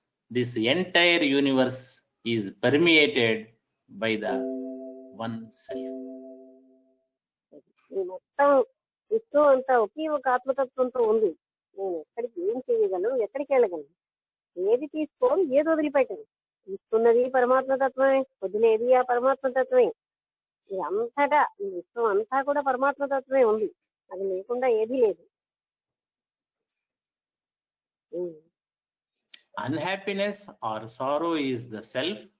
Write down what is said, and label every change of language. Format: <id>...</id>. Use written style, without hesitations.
<en>This entire universe is permeated by the one self.</en> <te>ఈ మొత్తం విశ్వం అంతా ఒకే ఒక ఆత్మతత్వంతో ఉంది. నేను ఎక్కడికి ఏం చేయగలను, ఎక్కడికి వెళ్ళగలను, ఏది తీసుకోను, ఏది వదిలిపెట్టను. ఇస్తున్నది పరమాత్మ తత్వమే, వదిలేది ఆ పరమాత్మ తత్వమే. ఇది అంతటా ఈ విశ్వం అంతా కూడా పరమాత్మ తత్వమే ఉంది, అది లేకుండా ఏదీ లేదు.</te> <en>Unhappiness or sorrow is the self.</en>